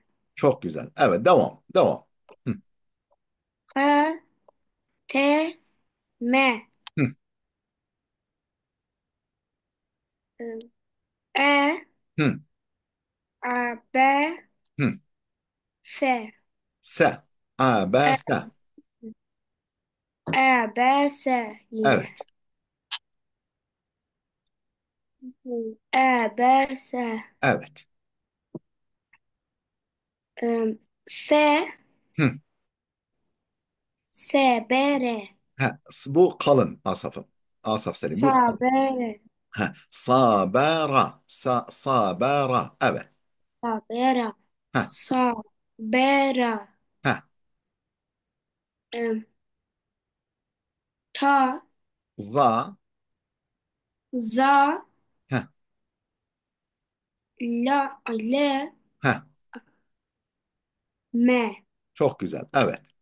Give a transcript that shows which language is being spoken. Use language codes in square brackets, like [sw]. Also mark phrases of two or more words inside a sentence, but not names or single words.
[tr] Çok güzel. Evet. Devam. Devam. Hı. [ar] H T M Hı. E Hı. A B Hı. S Se. A. B. E Se. E B S yine [tr] Evet. [ar] E B S [tr] Evet. [ar] S Hı. S B R [tr] Heh, bu kalın Asaf'ım. Asaf Selim. Bu [ar] Sa [tr] kalın. [ar] B R [tr] Heh. Sabera. Sabera. Evet. [ar] Sa B R Heh. Sa B R Heh. Ta Za. Za Heh. La Le Heh. M [tr] Çok güzel. Evet.